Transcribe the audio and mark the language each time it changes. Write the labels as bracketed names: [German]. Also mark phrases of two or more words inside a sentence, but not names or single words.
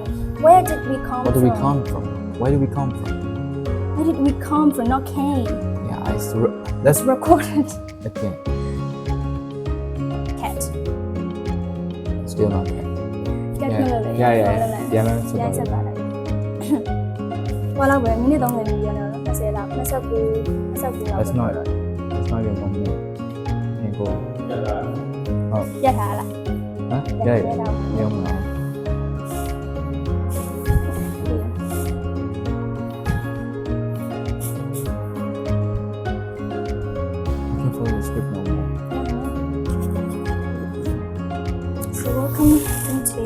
[English] Where did we come What from? do we come from? Where do we come from? Where did we come from? Not came. Yeah, that's Recorded. again. Cat. Still not cat. Definitely. Yeah, man. Yeah, So [Burmese] ဆက်ပါလိုက်။ဟောလောက်ပဲမိနစ်30ပြီနော်20လောက်29လောက် [English] That's not even 1 minute. Okay, go. [Burmese] ရက်ထားလား [English] Huh? Yeah. Yeah. I can't follow the script no more. So welcome into